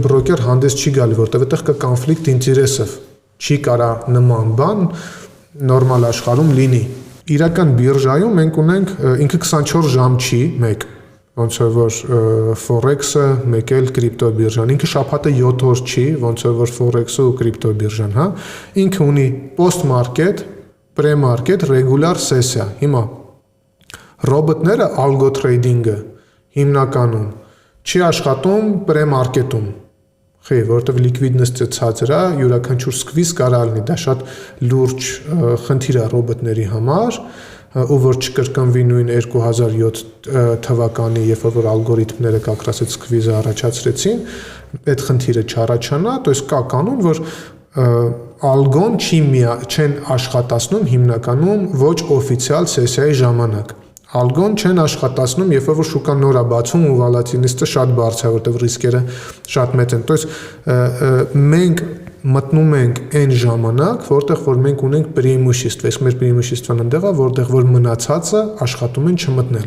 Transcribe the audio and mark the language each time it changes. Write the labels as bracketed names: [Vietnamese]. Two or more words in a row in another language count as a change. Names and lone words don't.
[Armenian] բրոկեր հանդես չի գալի, որտեղ այդտեղ կա կոնֆլիկտ ինտերեսով։ Չի կարա նման բան նորմալ աշխարհում լինի։ Իրական բիրժայում մենք ունենք ինքը 24 ժամ չի, մեկ, ոնց որ Forex-ը, մեկ էլ կրիպտո բիրժան։ Ինքը շաբաթը 7 օր չի, ոնց որ Forex-ը ու կրիպտո բիրժան, հա։ Ինքը ունի [English] post market, pre market, regular session։ [Armenian] Հիմա ռոբոտները [English] algo trading- [Armenian] ը հիմնականում չի աշխատում պրեմարկետում, խի, որովհետև լիկվիդնեսը ցածր է, յուրաքանչյուր սկվիզ կարող լինի, դա շատ լուրջ խնդիր է ռոբոտների համար, ու որ չկրկնվի նույն 2007 թվականի, երբ որ ալգորիթմները կակրաս այդ սկվիզը առաջացրեցին, այդ խնդիրը չառաջանա, [Russian] то есть [Armenian] կա կանոն, որ ալգոն չեն աշխատացնում հիմնականում ոչ օֆիցիալ սեսիայի ժամանակ։ Ալգոն չեն աշխատացնում, երբ որ շուկան նոր է բացում ու վոլատիլիտետը շատ բարձր է, որտեղ ռիսկերը շատ մեծ են։ [Russian] То есть [Armenian] մենք մտնում ենք այն ժամանակ, որտեղ որ մենք ունենք преимущество, իսկ մեր преимуществան այնտեղ է, որտեղ որ մնացածը աշխատում են չմտնել։